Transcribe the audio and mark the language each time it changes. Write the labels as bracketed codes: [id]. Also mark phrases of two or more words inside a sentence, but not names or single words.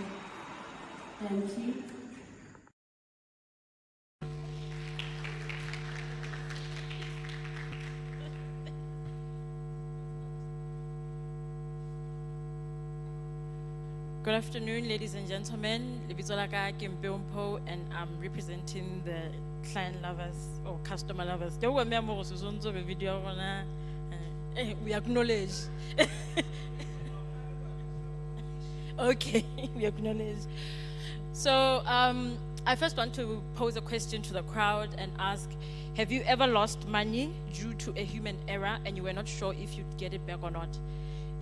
[en] Thank you. Good afternoon, ladies and gentlemen. [st] Lebitso la ka ke Mpeompo, [en] and I'm representing the client lovers or customer lovers. We acknowledge. Okay, we acknowledge. So I first want to pose a question to the crowd and ask, have you ever lost money due to a human error and you were not sure if you'd get it back or not?